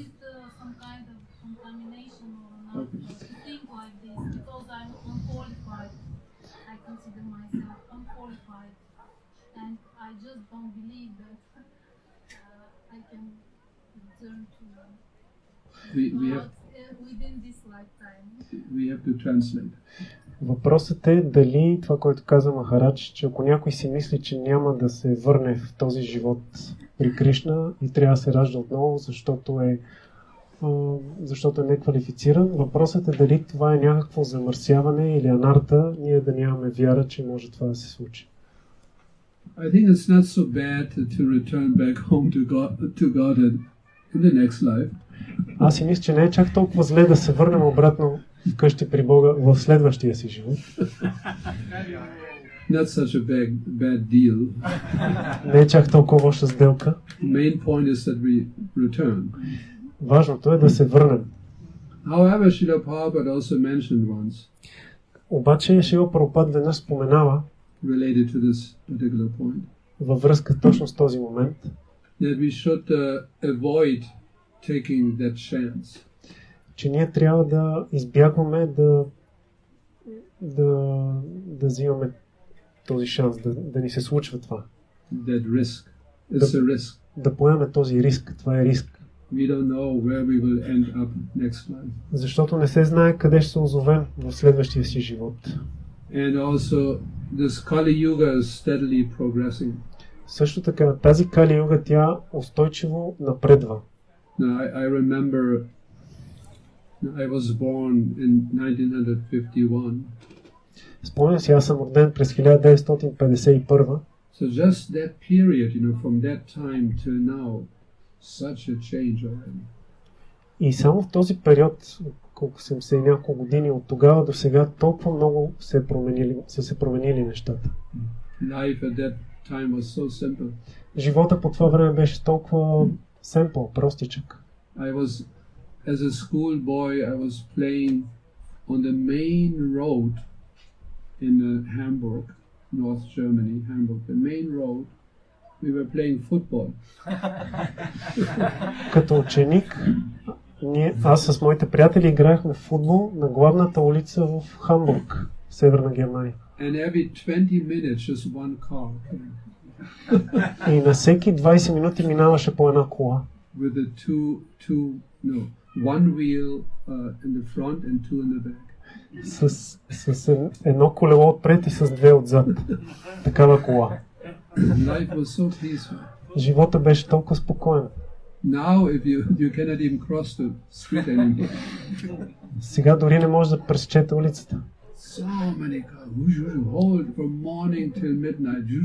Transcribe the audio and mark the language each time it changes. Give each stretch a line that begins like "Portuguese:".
English: is it some kind of contamination or not to think like this? Because I'm unqualified. I consider myself unqualified, and I just don't believe that I can return to We have within this lifetime. we have to translate.
Bulgarian: Въпросът е дали това, което каза Махарадж, че ако някой си мисли, че няма да се върне в този живот при Кришна и трябва да се ражда отново, защото е неквалифициран, въпросът е дали това е някакво замърсяване или анарта, ние да нямаме вяра, че може това да се случи.
English: I think it's not so bad to return back home to Godhead in the next life.
Bulgarian: Аз си мисля, че не е чак толкова зле да се върнем обратно вкъщи при Бога в следващия си живот.
English: Not such a bad deal.
Bulgarian: Не е чак толкова лоша сделка.
English: Main point is that we return.
Bulgarian: Важното е да се върнем.
English: However, Srila Prabhupada also mentioned once,
Bulgarian: Обаче Шрила Прабхупад веднъж споменава
English: related to this particular point,
Bulgarian: във връзка точно с този момент,
English: that we should avoid taking that chance.
Bulgarian: че ние трябва да избягваме да взимаме този шанс, да ни се случва това.
English: That risk. It's a risk.
Bulgarian: Да поемаме този риск. Това е риск.
English: We don't know where we will end up next life.
Bulgarian: Защото не се знае къде ще се озовем в следващия си живот.
English: And also, this Kali Yuga is steadily progressing.
Bulgarian: Също така, тази Кали Юга, тя устойчиво напредва.
English: Now, I remember I was born in 1951.
Bulgarian: Спомням си, аз съм роден през 1951.
English: So just that period, from that time till now, such a change already.
Bulgarian: И само в този период, колко 70 и няколко години от тогава до сега, толкова много са се променили нещата.
English: Life at that time was so simple.
Bulgarian: Живота по това време беше толкова simple, простичък.
English: As a schoolboy, I was playing on the main road in Hamburg, North Germany, Hamburg, the main road we were playing football.
Bulgarian: Като ученик, аз с моите приятели играехме в футбол на главната улица в Хамбург, в Северна Германия. And every 20 minutes just one car. И на всеки 20 минути минаваше по една кола. With the one wheel in the front and two in the back. С едно колело отпред и с две отзад. Такава кола.
English: Life was so peaceful.
Bulgarian: Живота беше толкова спокоен.
English: Now if you cannot even cross the street anymore.
Bulgarian: Сега дори не може да пресечете улицата.
English: So many cars, hold from morning till midnight.